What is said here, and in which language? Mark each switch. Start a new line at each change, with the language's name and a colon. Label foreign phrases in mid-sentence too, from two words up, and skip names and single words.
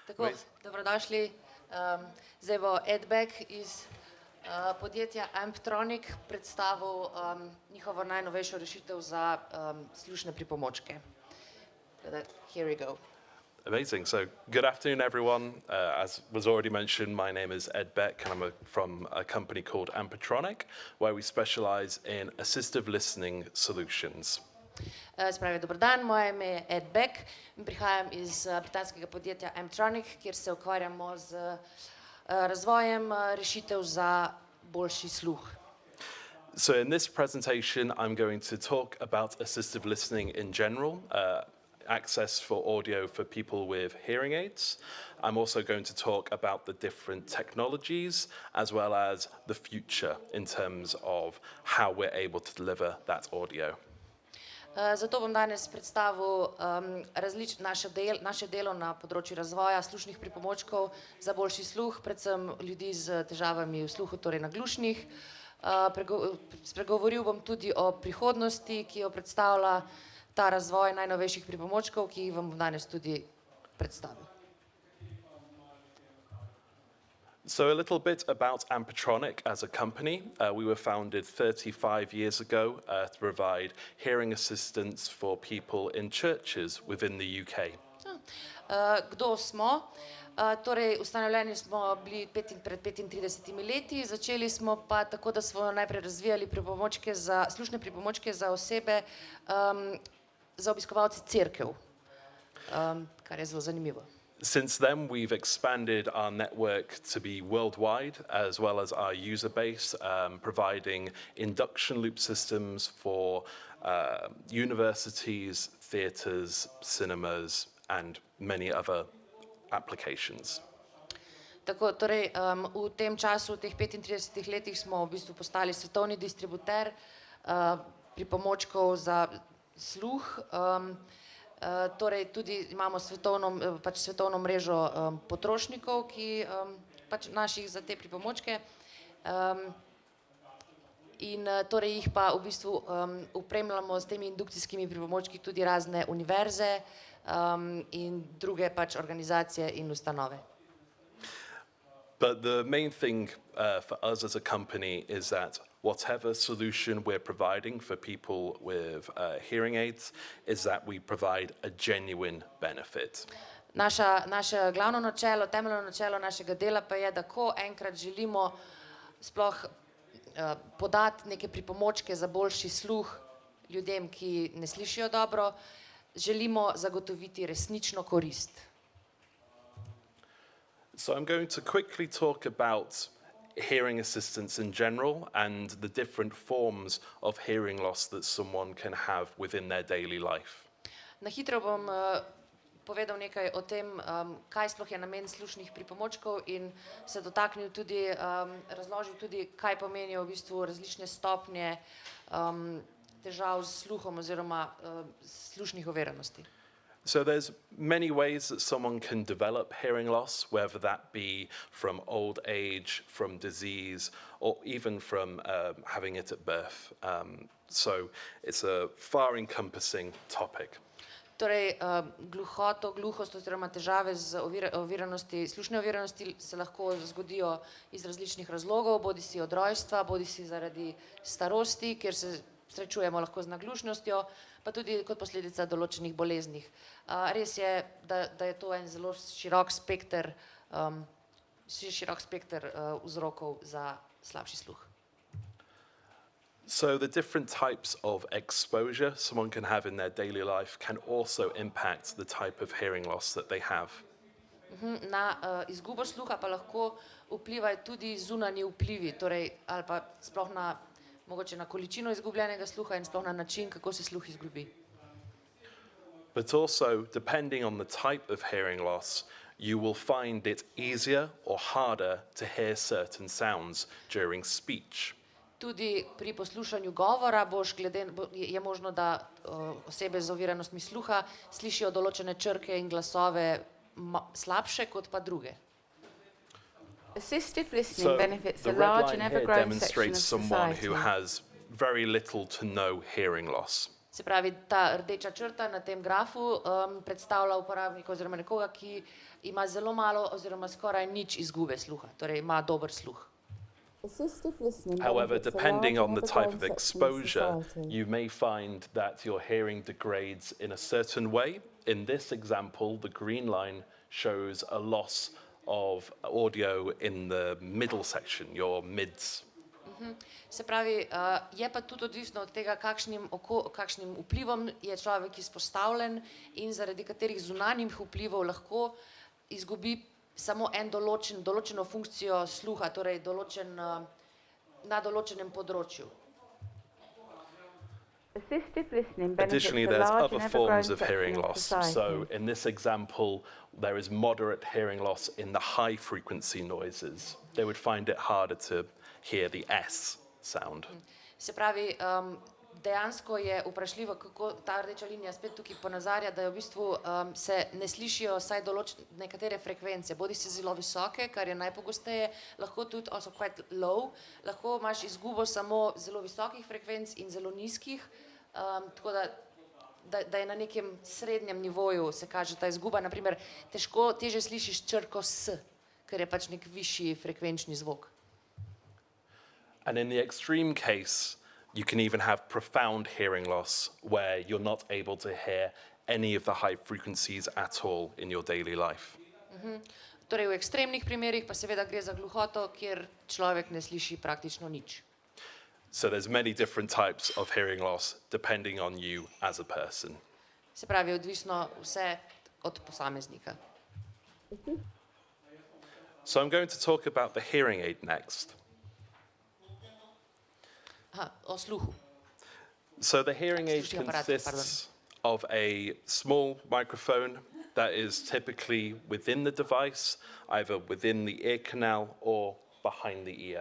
Slovenian: Tako, dobrodošli. Zdaj bo Ed Beck iz podjetja Amptronic predstavil njihovo najnovejšo rešitev za slušne pripomočke.
English: Here we go. Amazing. So, good afternoon, everyone. As was already mentioned, my name is Ed Beck, and I'm from a company called Amptronic, where we specialize in assistive listening solutions.
Slovenian: Spravi, dober dan, moje ime je Ed Beck in prihajam iz britanskega podjetja Amptronic, kjer se ukvarjamo z razvojem rešitev za boljši sluh.
English: So in this presentation, I'm going to talk about assistive listening in general, access for audio for people with hearing aids. I'm also going to talk about the different technologies as well as the future in terms of how we're able to deliver that audio.
Slovenian: Zato bom danes predstavil naše delo na področju razvoja slušnih pripomočkov za boljši sluh, predvsem ljudi z težavami v sluhu, torej naglušnih. Spregovoril bom tudi o prihodnosti, ki jo predstavlja ta razvoj najnovejših pripomočkov, ki jih vam bom danes tudi predstavil.
English: So a little bit about Amptronic as a company. We were founded 35 years ago to provide hearing assistance for people in churches within the UK.
Slovenian: Kdo smo? Torej, ustanovljeni smo bili pred 35 leti, začeli smo pa tako, da smo najprej razvijali slušne pripomočke za osebe, za obiskovalce cerkev, kar je zelo zanimivo.
English: Since then, we've expanded our network to be worldwide, as well as our user base, providing induction loop systems for universities, theatres, cinemas, and many other applications.
Slovenian: Tako, torej, v tem času, v teh 35 letih, smo v bistvu postali svetovni distributer pripomočkov za sluh. Torej tudi imamo svetovno mrežo potrošnikov, ki naših za te pripomočke, in torej jih pa v bistvu opremljamo s temi indukcijskimi pripomočki tudi razne univerze in druge organizacije in ustanove.
English: But the main thing for us as a company is that whatever solution we're providing for people with hearing aids is that we provide a genuine benefit.
Slovenian: Naše glavno načelo, temeljno načelo našega dela pa je, da ko enkrat želimo sploh podati neke pripomočke za boljši sluh ljudem, ki ne slišijo dobro, želimo zagotoviti resnično korist.
English: So I'm going to quickly talk about hearing assistance in general and the different forms of hearing loss that someone can have within their daily life.
Slovenian: Na hitro bom povedal nekaj o tem, kaj sploh je namen slušnih pripomočkov in se dotaknil tudi, razložil tudi, kaj pomenijo v bistvu različne stopnje težav s sluhom oziroma slušnih oviranosti.
English: So there's many ways that someone can develop hearing loss, whether that be from old age, from disease, or even from having it at birth. So it's a far-encompassing topic.
Slovenian: Torej, gluhost oziroma težave z oviranosti, slušne oviranosti se lahko zgodijo iz različnih razlogov, bodisi od rojstva, bodisi zaradi starosti, kjer se srečujemo lahko z naglušnostjo, pa tudi kot posledica določenih boleznih. Res je, da je to en zelo širok spekter vzrokov za slabši sluh.
English: So the different types of exposure someone can have in their daily life can also impact the type of hearing loss that they have.
Slovenian: Na izgubo sluha pa lahko vplivajo tudi zunanji vplivi, torej ali pa sploh mogoče na količino izgubljenega sluha in sploh na način, kako se sluh izgubi.
English: But also, depending on the type of hearing loss, you will find it easier or harder to hear certain sounds during speech.
Slovenian: Tudi pri poslušanju govora je možno, da osebe z oviranostmi sluha slišijo določene črke in glasove slabše kot pa druge.
English: Assistive listening benefits a large and ever-growing section of demonstrates someone society. who has very little to no hearing loss.
Slovenian: Se pravi, ta rdeča črta na tem grafu predstavlja uporabnika oziroma nekoga, ki ima zelo malo oziroma skoraj nič izgube sluha, torej ima dober sluh.
English: Assistive listening However, benefits a depending large on the and type ever-growing of section of exposure, society. you may find that your hearing degrades in a certain way. In this example, the green line shows a loss of audio in the middle section, your mids.
Slovenian: Se pravi, je pa tudi odvisno od tega, kakšnim vplivom je človek izpostavljen in zaradi katerih zunanjih vplivov lahko izgubi samo določeno funkcijo sluha, torej na določenem področju.
English: Assistive listening benefits Additionally, a there's large other and forms ever-growing of hearing section of loss. society. So in this example, there is moderate hearing loss in the high frequency noises. They would find it harder to hear the S sound.
Slovenian: Se pravi, dejansko je vprašljivo, kako ta rdeča linija spet tukaj ponazarja, da je v bistvu se ne slišijo vsaj nekatere frekvence, bodi si zelo visoke, kar je najpogosteje, lahko tudi
English: also quite low,
Slovenian: lahko imaš izgubo samo zelo visokih frekvenc in zelo nizkih, tako da je na nekem srednjem nivoju se kaže ta izguba, naprimer težje slišiš črko S, ker je pač nek višji frekvenčni zvok.
English: And in the extreme case, you can even have profound hearing loss where you're not able to hear any of the high frequencies at all in your daily life.
Slovenian: Torej v ekstremnih primerih pa seveda gre za gluhoto, kjer človek ne sliši praktično nič.
English: So there's many different types of hearing loss depending on you as a person.
Slovenian: Se pravi, odvisno vse od posameznika.
English: So I'm going to talk about the hearing aid next.
Slovenian: O sluhu.
English: So the hearing aid
Slovenian: Slušni aparat, pardon.
English: consists of a small microphone that is typically within the device, either within the ear canal or behind the ear.